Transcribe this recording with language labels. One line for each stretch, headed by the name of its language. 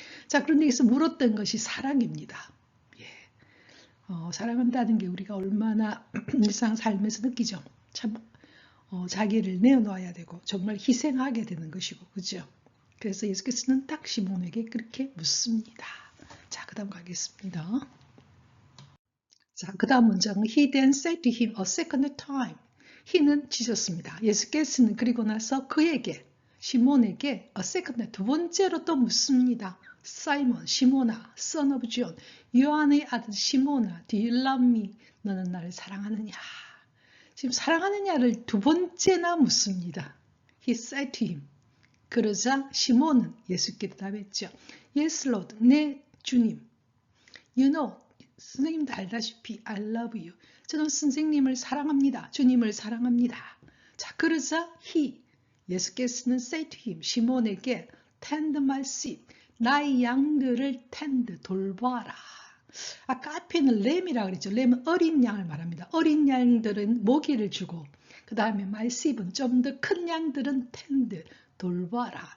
Korean: 자, 그런데 여기서 물었던 것이 사랑입니다. 사랑한다는 게 우리가 얼마나 일상 삶에서 느끼죠. 참 자기를 내어놓아야 되고 정말 희생하게 되는 것이고 그죠. 그래서 예수께서는 딱 시몬에게 그렇게 묻습니다. 자, 그 다음 가겠습니다. 자, 그 다음 문장은
English: He then said to him a second time.
Korean: he는 지졌습니다. 예수께서는 그리고 나서 그에게 시몬에게
English: a second
Korean: 두 번째로 또 묻습니다.
English: 사이먼, 시몬아, son of John,
Korean: 요한의 아들 시몬아,
English: do you love me?
Korean: 너는 나를 사랑하느냐? 지금 사랑하느냐를 두 번째나 묻습니다.
English: He said to him.
Korean: 그러자 시몬은 예수께 대답했죠.
English: Yes, Lord.
Korean: 네, 주님.
English: You know,
Korean: 선생님도 알다시피
English: I love you.
Korean: 저는 선생님을 사랑합니다. 주님을 사랑합니다. 자, 그러자 예수께서는
English: say to him,
Korean: 시몬에게
English: tend my sheep,
Korean: 나의 양들을 tend, 돌봐라. 아까 앞에는 램이라고 그랬죠. 램은 어린 양을 말합니다. 어린 양들은 먹이를 주고 그 다음에
English: my sheep
Korean: 은 좀 더 큰 양들은 tend, 돌봐라.